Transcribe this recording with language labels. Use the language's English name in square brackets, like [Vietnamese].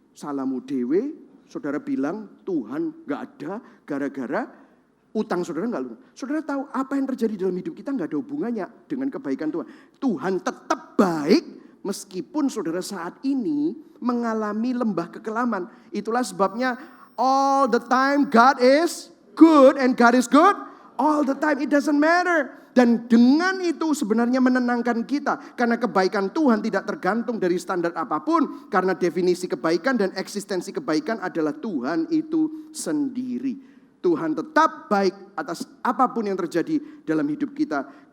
[Indonesian] Salamu dewe, saudara bilang Tuhan gak ada gara-gara utang saudara gak lunas. Saudara tahu apa yang terjadi dalam hidup kita gak ada hubungannya dengan kebaikan Tuhan. Tuhan tetap baik meskipun saudara saat ini mengalami lembah kekelaman. [English] Itulah sebabnya all the time God is good and God is good all the time. It doesn't matter. [Indonesian] Dan dengan itu sebenarnya menenangkan kita. Karena kebaikan Tuhan tidak tergantung dari standar apapun. Karena definisi kebaikan dan eksistensi kebaikan adalah Tuhan itu sendiri. Tuhan tetap baik atas apapun yang terjadi dalam hidup kita.